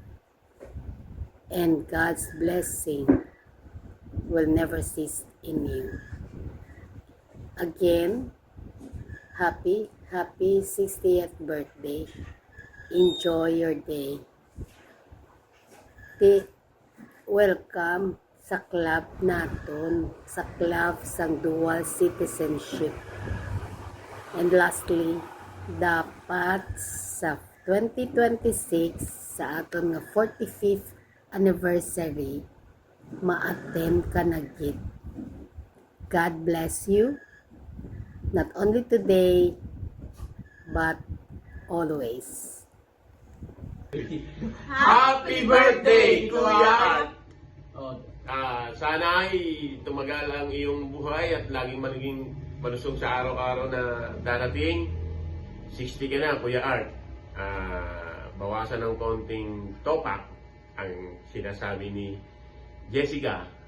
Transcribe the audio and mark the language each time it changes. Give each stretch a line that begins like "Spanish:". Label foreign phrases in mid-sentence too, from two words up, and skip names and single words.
English: And God's blessing will never cease in you. Again, happy 60th birthday. Enjoy your day. Welcome
Hiligaynon: sa club naton, sa club sang
English: dual citizenship. And lastly,
Hiligaynon: dapat sa 2026 sa aton nga
English: 45th anniversary
Hiligaynon: ma-attend ka na gid.
English: God bless you, not only today but always. Happy birthday, Kuya Art!
Filipino: Sana ay tumagal ang iyong buhay at laging maging malusog sa araw-araw na darating. 60 ka na, Kuya Art. Bawasan ng konting topak ang sinasabi ni Jessica.